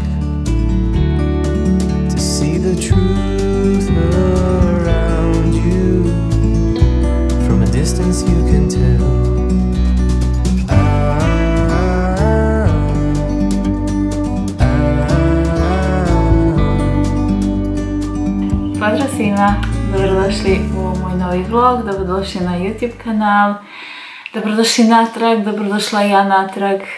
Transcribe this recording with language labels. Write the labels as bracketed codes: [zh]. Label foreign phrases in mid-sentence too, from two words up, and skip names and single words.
[en] to see the truth around you. From a distance you can tell. [hr] Pozdrav svima, dobrodošli u moj novi vlog, dobrodošli na YouTube kanal, dobrodošli natrag, dobrodošla i ja natrag.